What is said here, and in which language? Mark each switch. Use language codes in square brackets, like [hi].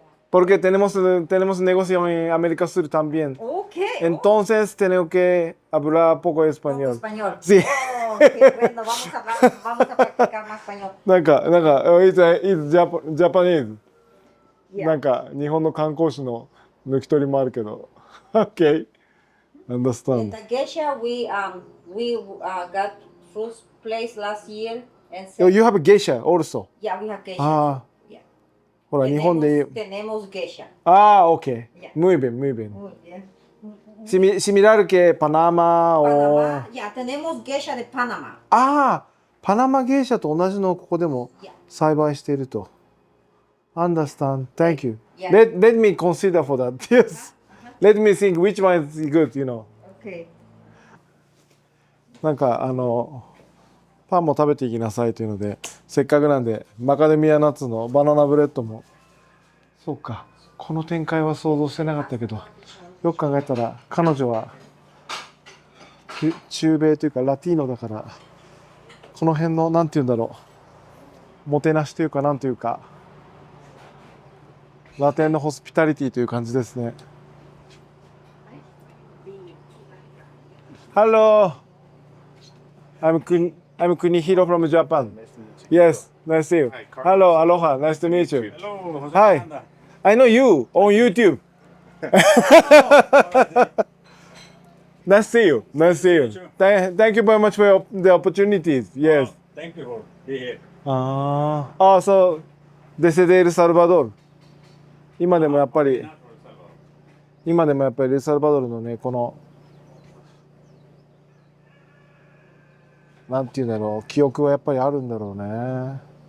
[es] Porque tenemos negocio en América Sur también. [en] Okay. [es] Entonces tengo que hablar poco español. Español. Sí. Oh, qué bueno. Vamos a practicar más español. [en] なんか、it's Japanese. Yeah. [ja] なんか、日本の観光地の抜き取りもあるけど。 [en] Okay. In Understand. the geisha, we got first place last year and Oh, you have geisha also. yeah, we have geisha. ああ、 Yeah. [ja] ほら、日本で。 [es] Tenemos geisha. ああ、OK. [en] Yeah. [es] Muy bien, muy bien. Muy bien. Similar que Panama o... Panamá, ya tenemos geisha de Panamá. [ja] ああ、パナマゲイシャと同じのをここでも [en] Yeah. [ja] 栽培していると。 [en] Understand. Thank you. Yeah. Let me consider for that. Yes. Let me think which one is good, you know. Okay. [ja] なんかパンも食べていきなさいというので、せっかくなんでマカデミアナッツのバナナブレッドも。そうか。この展開は想像してなかったけど、よく考えたら彼女は中米というかラティーノだから、この辺のなんて言うんだろう、もてなしというかなんというか、ラテンのホスピタリティという感じですね。 [en] Hello, I'm Kunihiro from Japan. Yes, nice to see you. Hello, aloha, nice to meet you. Hello, Jose Hi, Fernanda. I know you on YouTube. Nice to see you. Nice to see you. Thank you very much for the opportunities. Yes. Thank you for being here. [ja] ああ、そう、デセデエルサルバドール。今でもやっぱりエルサルバドールのね、このなんていうんだろう、記憶はやっぱりあるんだろうね。